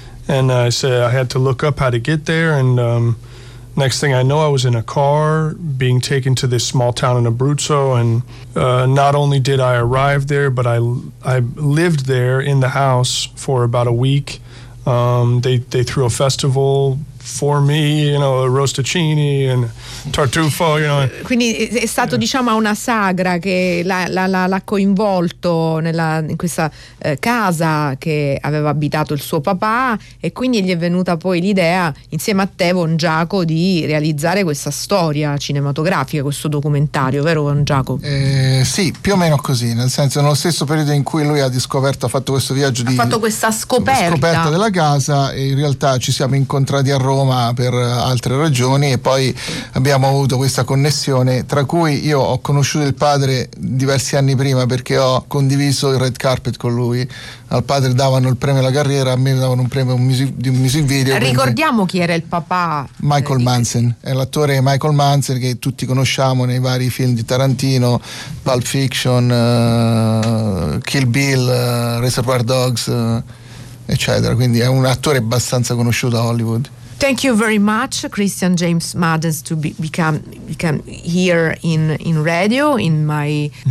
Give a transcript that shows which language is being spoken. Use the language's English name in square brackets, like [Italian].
[English] And I said, I had to look up how to get there. And next thing I know, I was in a car being taken to this small town in Abruzzo. And not only did I arrive there, but I lived there in the house for about a week. They threw a festival for me, a rostaccini and tartufo, [Italian] Quindi è stato, una sagra che l'ha coinvolto in questa casa che aveva abitato il suo papà, e quindi gli è venuta poi l'idea, insieme a te, Von Giaco, di realizzare questa storia cinematografica, questo documentario, vero Von Giaco? Sì, più o meno così, nel senso, nello stesso periodo in cui lui ha fatto questa scoperta della casa, e in realtà ci siamo incontrati a Roma per altre ragioni, e poi abbiamo avuto questa connessione, tra cui io ho conosciuto il padre diversi anni prima, perché ho condiviso il red carpet con lui. Al padre davano il premio alla carriera, a me davano un premio di un music video. Ricordiamo chi era il papà. Michael Manson, è l'attore Michael Manson, che tutti conosciamo nei vari film di Tarantino, Pulp Fiction, Kill Bill, Reservoir Dogs, eccetera, quindi è un attore abbastanza conosciuto a Hollywood. [English] Thank you very much, Christian James Madens, to become here in radio, in my